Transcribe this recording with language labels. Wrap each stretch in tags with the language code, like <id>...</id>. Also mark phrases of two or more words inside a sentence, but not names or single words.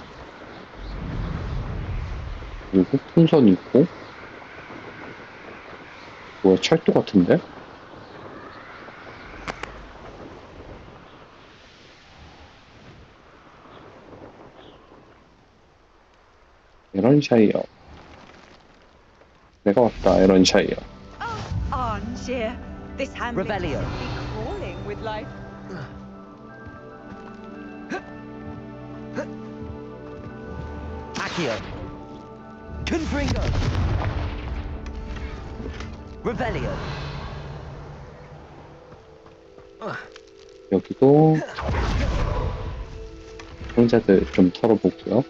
<ko>그리고 풍선이 있고 뭐야 철도 같은데? 에런샤이어. 내가 왔다 에런샤이어.</ko> <en>Armchair. This hand Revelio. must be crawling with life. Accio. Confringo. Revelio.</en> <ko>여기도 상자들 좀 털어보고요.</ko>